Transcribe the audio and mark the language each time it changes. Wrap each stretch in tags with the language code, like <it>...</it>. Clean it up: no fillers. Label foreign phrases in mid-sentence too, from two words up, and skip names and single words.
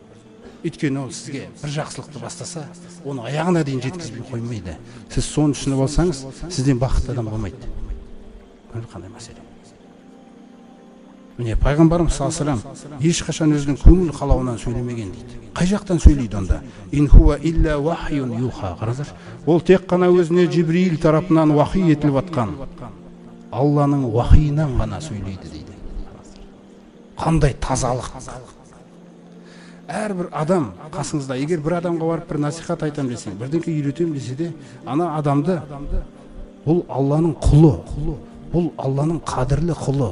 <kk>Өйткені ол сізге бір жақсылықты бастаса, оны аяғына дейін жеткізбей қоймайды. Сіз соны түсініп алсаңыз, сізден бақытты адам болмайды. Қандай мәселе? Міне, пайғамбарымыз</kk> <ar>صلى الله عليه وسلم</ar> <kk>ешқашан өзінің көңіл қалауынан сөйлемеген дейді. Қай жақтан сөйлейді онда?</kk> <ar>إن هو إلا وحي يوحى.</ar> <kk>Қараңыздар, ол тек қана өзіне Жибрил тарапынан уахи етіліп атқан Алланың уахиынан ғана сөйлейді дейді. Қандай тазалық. Әрбір адам қасыңызда, егер бір адамға барып бір насихат айтам десең, бірдеңке үйретем десе де, ана адамды бұл Алланың құлы, бұл Алланың қадірлі құлы.</kk>